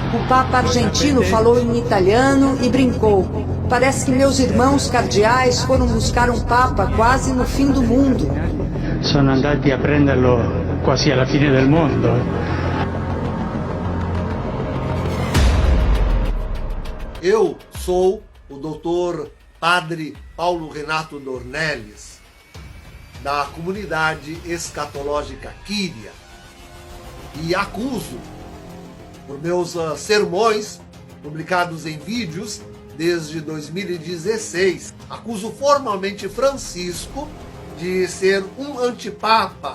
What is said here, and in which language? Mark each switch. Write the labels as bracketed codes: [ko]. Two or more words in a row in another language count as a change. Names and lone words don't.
[pt] Papa argentino falou em italiano e brincou. Parece que meus irmãos cardeais foram buscar um Papa quase no fim do mundo. [it] Sono andati a prenderlo quasi alla fine del mondo. [pt] Eu sou o doutor Padre Paulo Renato Dornelles, da comunidade escatológica Quíria, e acuso, por meus sermões publicados em vídeos desde 2016, acuso formalmente Francisco de ser um antipapa.